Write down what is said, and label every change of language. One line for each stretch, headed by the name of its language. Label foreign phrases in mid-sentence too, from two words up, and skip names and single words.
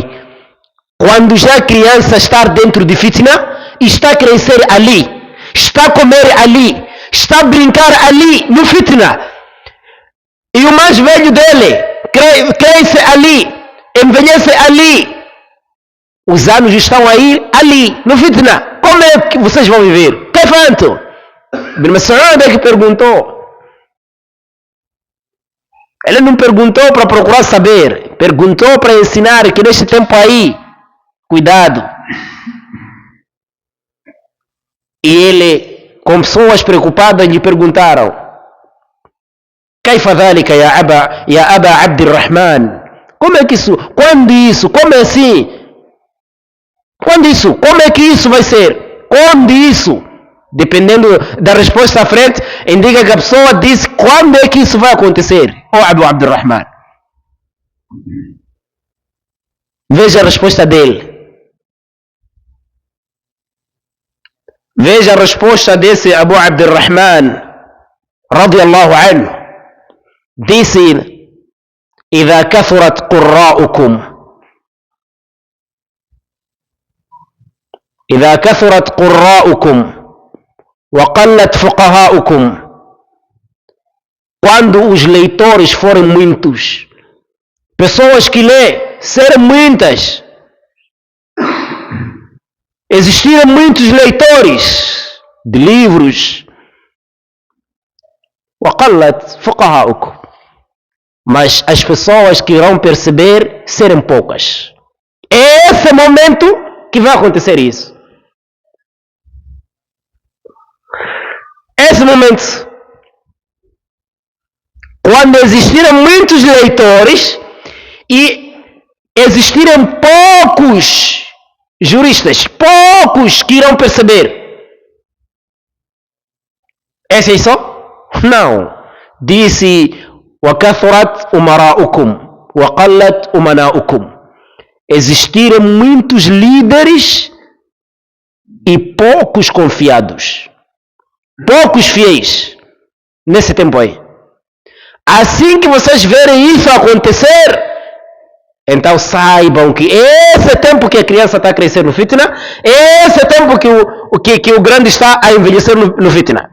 Portuguese: Quando já a criança está dentro de fitna, está a crescer ali, está a comer ali, está a brincar ali, no fitna. E o mais velho dele cresce ali, envelhece ali. Os anos estão aí, ali, no fitna. Como é que vocês vão viver? Que fanto? Ibn Mas'ud é que perguntou. Ele não perguntou para procurar saber, perguntou para ensinar que neste tempo aí, cuidado. E ele, com pessoas preocupadas, lhe perguntaram:
Arabic: كيف ذلك يا أبا عبد الرحمن?
Portuguese: Como é que isso? Quando isso? Como é assim? Quando isso? Como é que isso vai ser? Quando isso? Dependendo da resposta à frente, indica que a pessoa diz quando é que isso vai acontecer. Oh Abu Abdurrahman. Veja a resposta dele. Veja a resposta desse Abu Abdurrahman,
Arabic: رضي الله عنه.
Portuguese: Disse:
Arabic: إذا كثرت قراءكم إذا كثرت قراءكم وقلت فقهاؤكم.
Portuguese: Quando os leitores forem muitos, pessoas que lê serem muitas, existirem muitos leitores de livros,
Arabic: وقلت فقهاؤكم,
Portuguese: mas as pessoas que irão perceber serem poucas. É esse momento que vai acontecer isso. Esse momento, quando existirem muitos leitores e existirem poucos juristas, poucos que irão perceber. Esse é isso? Não. Disse:
Arabic: وَكَثُرَتْ أُمَرَاؤُكُمْ وَقَلَّتْ أُمَنَاؤُكُمْ.
Portuguese: Existirem muitos líderes e poucos confiados, poucos fiéis nesse tempo aí. Assim que vocês verem isso acontecer, então saibam que esse tempo que a criança está a crescer no fitna, esse tempo que o grande está a envelhecer no fitna.